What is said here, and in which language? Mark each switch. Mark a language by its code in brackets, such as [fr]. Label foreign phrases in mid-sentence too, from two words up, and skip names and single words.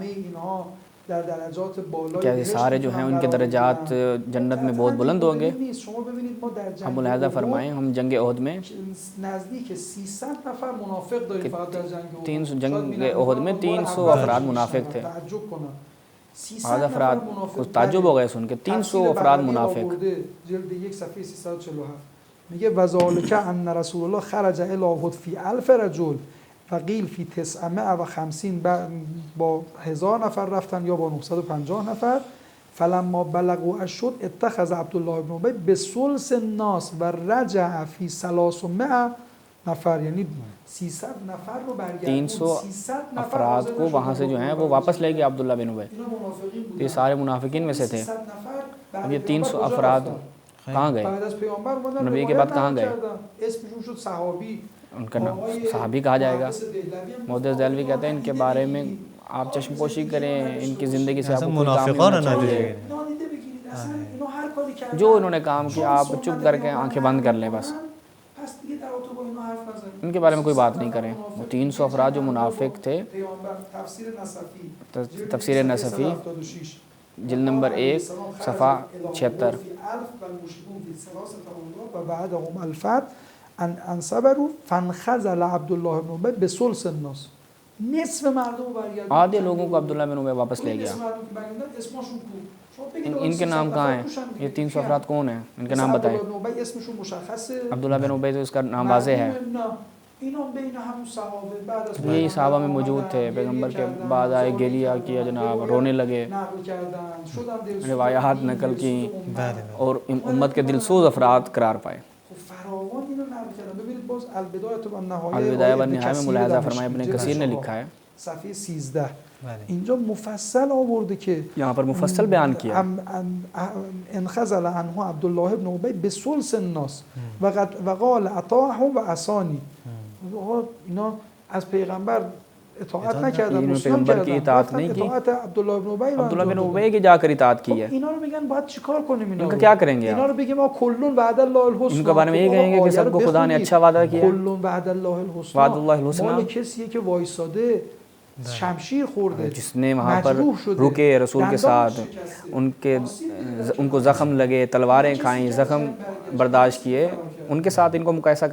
[ur] کیا یہ سارے جو ہیں ان کے درجات جنت میں بہت بلند ہوں گے? ہم ملاحظہ فرمائیں ہم جنگ احد میں 300 جنگ احد میں 300 افراد منافق تھے. آج افراد کچھ تعجب ہو گئے سن کے 300 افراد منافق. [fa] میگه [ar] وذالک ان رسول الله خرج الی احد فی 1000 رجل فقیل فی 950 [fa] با 1000 نفر رفتن یا با 950 نفر. [ar] فلما بلغوا الشد اتخذ عبدالله بن ابی بثلث الناس و رجع فی 300 نفر [fa] یعنی 300 نفر رو برگردوند [ur] 300 افراد کو وہاں سے جو ہیں وہ واپس لے گئے عبداللہ بن ابی. یہ سارے منافقین میں سے تھے. اب یہ 300 افراد کہاں گئے? نبی کے بعد کہاں گئے? ان کا نام صحابی کہا جائے گا۔ محدث دہلوی کہتے ہیں ان کے بارے میں آپ چشم پوشی کریں، ان کی زندگی سے آپ کو جو انہوں نے کام کیا آپ چپ کر کے آنکھیں بند کر لیں بس، ان کے بارے میں کوئی بات نہیں کریں. وہ 300 افراد جو منافق تھے، تفسیر نسفی جلد نمبر 1 صفحہ 76 [ar] ان صبروا فانخذل عبدالله بن ابی بثلث الناس. [fa] نصف مردم برگردوند. [ur] آدھے لوگوں کو عبداللہ بن ابی واپس لے گیا. ان کے نام کہاں ہیں؟ یہ 300 افراد کون ہیں؟ ان کے نام بتائیں. عبداللہ بن ابی تو اس کا نام واضح ہے. یہی صحابہ میں موجود تھے. پیغمبر کے بعد آئے، گریہ کیا جناب، رونے لگے، روایات نقل کی اور امت کے دلسوز افراد قرار پائے. البدایہ و النہایہ میں ملاحظہ فرمایا ابن کثیر نے لکھا ہے [fa] صفحه 13 اینجا مفصل آورده که [ur] یہاں پر مفصل بیان کیا [ar] انخذل عنه عبدالله بن ابی بثلث الناس و قال اطاعه و عصانی. [fa] اینا از پیغمبر اطاعت نکردن، مسلم [ur] کی اطاعت نہیں کی, [fa] اطاعت عبدالله بن ابی [ur] عبداللہ بن ابی کی جا کر اطاعت کی ہے. [fa] اینا رو میگن باید چیکار کنیم؟ [ur] ان کا کیا کریں گے? [fa] اینا رو بگیم ما [ar] کلون بعد الله الحسنى. [ur] ان کے بارے میں یہ کہیں گے کہ سب کو خدا نے اچھا وعدہ کیا. [ar] کلون بعد الله الحسنى وعد الله الحسنى [fa] مال کسیه که وایساده شمشیر خورده، [ur] جس نے وہاں پر رکے رسول کے ساتھ، ان کو زخم لگے، تلواریں کھائیں، زخم برداشت کیے، ان کے ساتھ ان کو مقایسہ کریں.